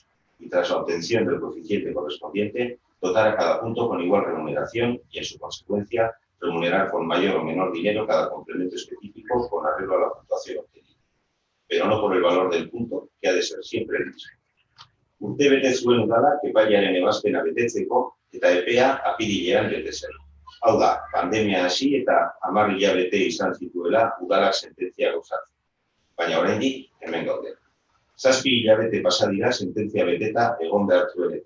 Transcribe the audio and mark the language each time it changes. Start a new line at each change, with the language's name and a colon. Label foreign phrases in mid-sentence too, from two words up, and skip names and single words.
Spanish: Y tras la obtención del coeficiente correspondiente, dotar a cada punto con igual remuneración y, en su consecuencia, remunerar con mayor o menor dinero cada complemento específico con arreglo a la puntuación obtenida, pero no por el valor del punto, que ha de ser siempre el mismo.
Basque: Urtebete zuen udala epailearen ebazpena betetzeko eta epea apirilean bete zen. Hau da, pandemia hasi eta 10 hilabete izan zituela udalak sententzia gauzatzen. Baina oraindik hemen gaude. 7 hilabete pasa dira sententzia beteta egon behar zuenetik.